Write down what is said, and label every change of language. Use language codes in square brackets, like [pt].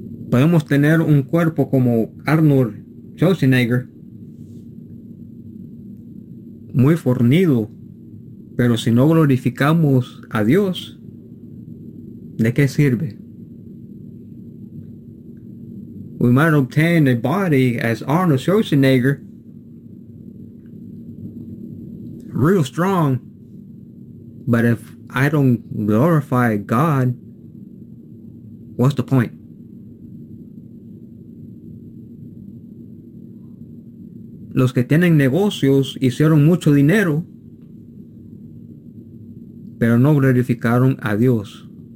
[es] Podemos tener un cuerpo como Arnold Schwarzenegger, muy fornido, pero si no glorificamos a Dios, ¿de qué sirve? [en] We might obtain a body as Arnold Schwarzenegger, real strong, but if I don't glorify God, what's the point? [es] Los que tienen negocios hicieron mucho dinero, pero no glorificaron a Dios.